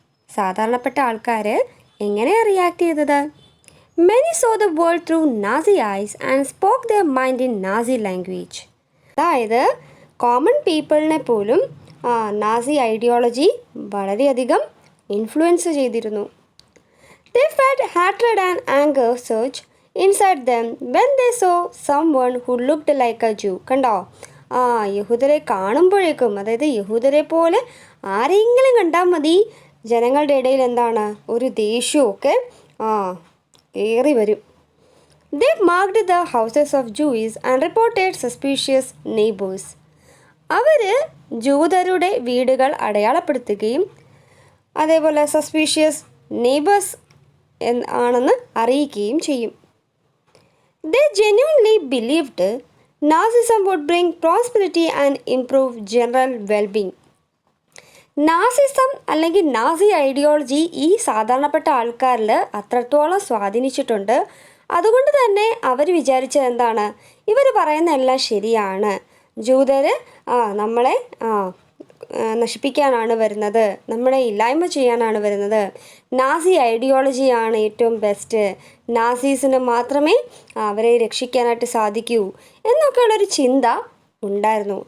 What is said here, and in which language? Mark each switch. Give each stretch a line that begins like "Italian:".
Malayalam: സാധാരണപ്പെട്ട ആൾക്കാർ എങ്ങനെയാണ് റിയാക്ട് ചെയ്തത്?
English: Many saw the world through Nazi eyes and spoke their mind in Nazi language.
Malayalam: അതായത് common പീപ്പിളിനെ പോലും Nazi ideology വളരെയധികം ഇൻഫ്ലുവൻസ് ചെയ്തിരുന്നു.
English: They felt hatred and anger surge inside them when they saw someone who looked like a Jew.
Malayalam: കണ്ടോ? യഹൂദരെ കാണുമ്പോഴേക്കും, അതായത് യഹൂദരെ പോലെ ആരെങ്കിലും കണ്ടാൽ മതി, ജനങ്ങളുടെ ഇടയിൽ ഒരു ദേഷ്യമൊക്കെ ഏറി വരും.
English: They marked the houses of Jews and reported suspicious neighbors.
Malayalam: അവർ ജൂതരുടെ വീടുകൾ അടയാളപ്പെടുത്തുകയും അതേപോലെ സസ്പീഷ്യസ് നെയ്ബേഴ്സ് ആണെന്ന് അറിയിക്കുകയും ചെയ്യും.
English: They genuinely believed Nazism would bring prosperity and improve general well-being.
Malayalam: Nazism അല്ലെങ്കിൽ നാസി ഐഡിയോളജി ഈ സാധാരണപ്പെട്ട ആൾക്കാരിൽ അത്രത്തോളം സ്വാധീനിച്ചിട്ടുണ്ട്. അതുകൊണ്ട് തന്നെ അവർ വിചാരിച്ചത് ഇവർ പറയുന്ന എല്ലാം ശരിയാണ്, ജൂതർ നമ്മളെ നശിപ്പിക്കാനാണ് വരുന്നത്, നമ്മളെ ഇല്ലായ്മ ചെയ്യാനാണ് വരുന്നത്, നാസി ഐഡിയോളജിയാണ് ഏറ്റവും ബെസ്റ്റ്, നാസീസിന് മാത്രമേ അവരെ രക്ഷിക്കാനായിട്ട് സാധിക്കൂ എന്നൊക്കെയുള്ളൊരു ചിന്ത ഉണ്ടായിരുന്നു.